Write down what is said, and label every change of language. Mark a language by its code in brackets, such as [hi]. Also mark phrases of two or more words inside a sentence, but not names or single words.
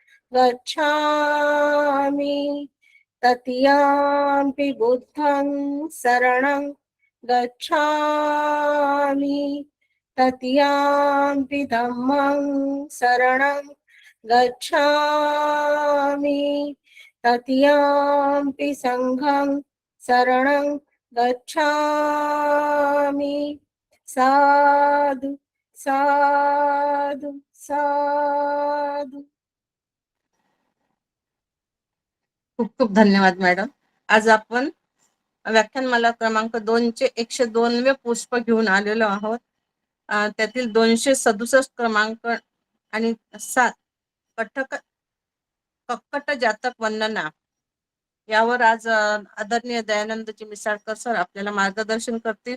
[pi] गच्छामि, तृतीयंपि बुद्धं शरणं गच्छामि, तृतीयंपि धम्मं शरणं गच्छामि, तृतीयंपि संघं शरणं गच्छामि. साधु साधु साधु. [mr] खूप खूप धन्यवाद मॅडम. आज आपण व्याख्यानमाला क्रमांक 2चे 102वे पुष्प घेऊन आलेलो आहोत. त्यातील 267 क्रमांक आणि 7 कक्कट जातक वंदना यावर आज आदरणीय दयानंदजी मिसाळकर सर आपल्याला मार्गदर्शन करतील.